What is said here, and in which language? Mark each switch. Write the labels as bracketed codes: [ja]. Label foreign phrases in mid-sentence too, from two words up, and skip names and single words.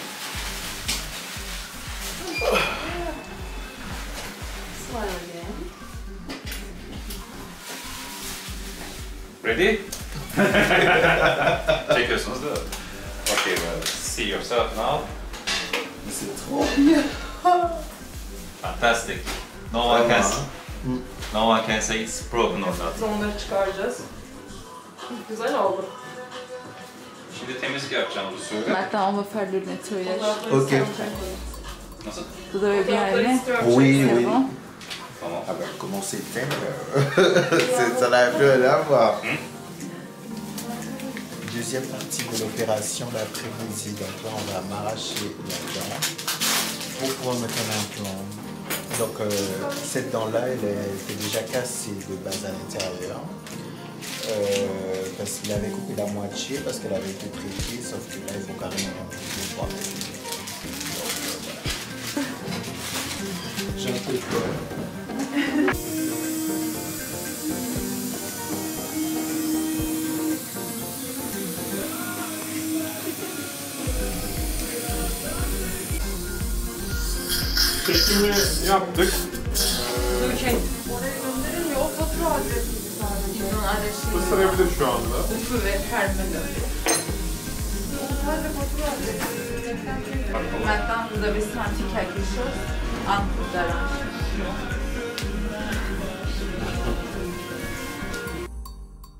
[en] Smile again. Ready? [tr] Çekiyorsunuz değil mi? [en] Okay, well, see yourself now. [fr] C'est trop bien. [en] Fantastic. No one can say it's broken or not. [tr] Biz onları çıkaracağız. Güzel oldu. Şimdi temizlik yapacağım bu suyu. [fr] Maintenant, on va faire le nettoyage. Ok. [tr] Nasıl? [fr] Vous avez bien aimé? Oui, C'est oui. bon? [tr] Tamam. [fr] Ah ben, comment c'était ça n'a plus rien à voir. Deuxième partie de l'opération d'après-midi. Donc là, on va m'arracher la dent pour pouvoir mettre un implant. Donc cette dent-là, elle était déjà cassée de base à l'intérieur. Parce qu'il avait coupé la moitié, parce qu'elle avait été traitée, sauf que là, il faut carrément le voir. J'ai un peu peur. [tr] Çekimi yaptık. Oraya gönderin ya, o fatura adresi sadece. İzin adresi. Isırabilir şu anda. Ufu ve terminal. Sadece fatura adresi. [fr] Maintenant, vous avez senti quelque chose entre d'arrache.